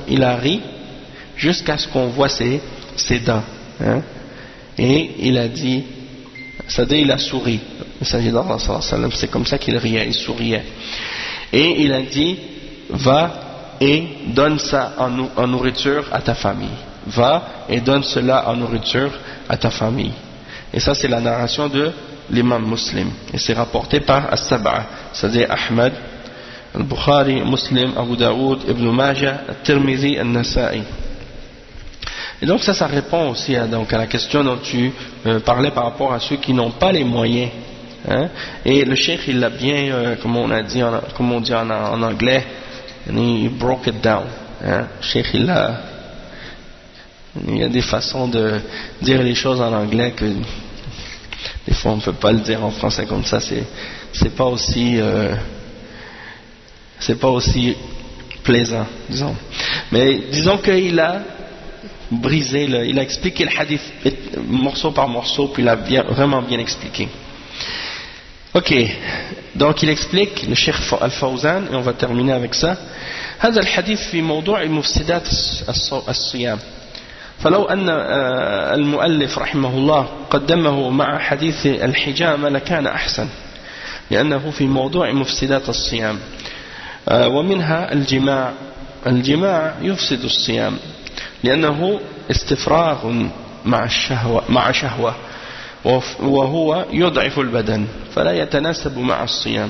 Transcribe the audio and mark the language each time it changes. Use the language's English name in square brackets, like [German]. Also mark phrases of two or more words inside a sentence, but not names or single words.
[French] Il a ri jusqu'à ce qu'on voit ses dents, et il a dit, c'est-à-dire il a souri, le messager d'Allah [Arabic] صلى الله عليه وسلم, [French] c'est comme ça qu'il riait, il souriait, et il a dit: va et donne ça en nourriture à ta famille, va et donne cela en nourriture à ta famille. Et ça c'est la narration de l'imam Muslim, et c'est rapporté par As-Sab'a, c'est-à-dire Ahmad, Al-Bukhari, Muslim, Abu Daoud, Ibn Majah, Al-Tirmidhi, Al-Nasa'i. Et donc ça répond aussi à la question dont tu parlais par rapport à ceux qui n'ont pas les moyens. Et le cheikh il l'a bien, comme on dit en anglais, il [English] broke it down. [French] Le cheikh il y a des façons de dire les choses en anglais que des fois on ne peut pas le dire en français comme ça. C'est pas aussi plaisant, disons. Mais disons qu'il a brisé, il a expliqué le hadith morceau par morceau, puis il a vraiment bien expliqué. Ok, donc il explique, le Cheikh Al-Fawzan, et on va terminer avec ça. [Arabic] هذا الحديث في موضوع مفسدات الصيام. فلو أن المؤلف رحمه الله قدمه مع حديث الحجامة لكان أحسن، لأنه في موضوع مفسدات الصيام. ومنها الجماع يفسد الصيام، لأنه استفراغ مع شهوة وهو يضعف البدن فلا يتناسب مع الصيام.